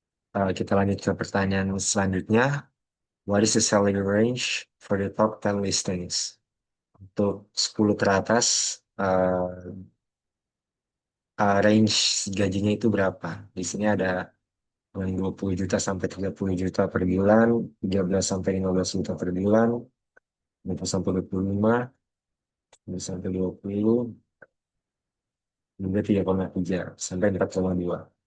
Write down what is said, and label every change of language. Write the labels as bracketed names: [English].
[Indonesian] Kita lanjut ke pertanyaan selanjutnya. [English] What is the salary range for the top 10 listings? [Indonesian] Untuk 10 teratas, range gajinya itu berapa? Di sini ada yang 20 juta sampai 30 juta per bulan, 13 sampai 15 juta per bulan, 20 sampai 25, 20 sampai 20, hingga 3,3 sampai 4,2.